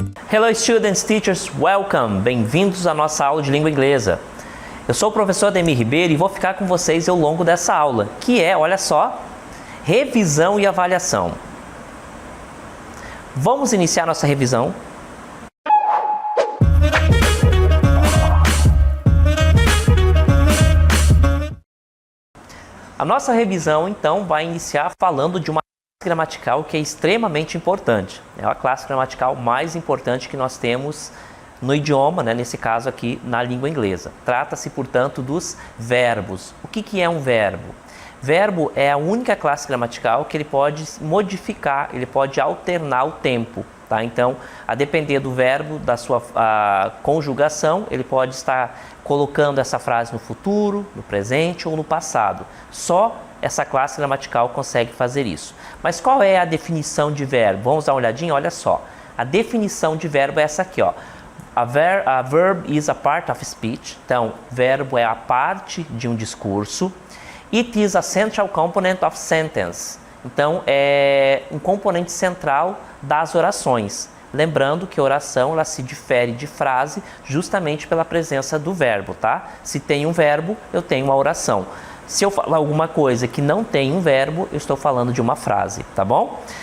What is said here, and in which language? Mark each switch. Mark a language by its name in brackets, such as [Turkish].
[English] Hello students, teachers, welcome! [Portuguese] Bem-vindos à nossa aula de língua inglesa. Eu sou o professor Ademir Ribeiro e vou ficar com vocês ao longo dessa aula, que é, olha só, revisão e avaliação. Vamos iniciar nossa revisão. A nossa revisão, então, vai iniciar falando de uma classe gramatical que é extremamente importante. É a classe gramatical mais importante que nós temos no idioma, né? Nesse caso aqui, na língua inglesa. Trata-se, portanto, dos verbos. O que é um verbo? Verbo é a única classe gramatical que ele pode modificar, ele pode alternar o tempo. Tá? Então, a depender do verbo, da sua conjugação, ele pode estar colocando essa frase no futuro, no presente ou no passado. Só essa classe gramatical consegue fazer isso. Mas qual é a definição de verbo? Vamos dar uma olhadinha? Olha só. A definição de verbo é essa aqui, ó. [English] A verb is a part of speech. [Portuguese] Então, verbo é a parte de um discurso. [English] It is a central component of sentence. [Portuguese] Então, é um componente central das orações. Lembrando que a oração ela se difere de frase justamente pela presença do verbo, tá? Se tem um verbo, eu tenho uma oração. Se eu falar alguma coisa que não tem um verbo, eu estou falando de uma frase, tá bom?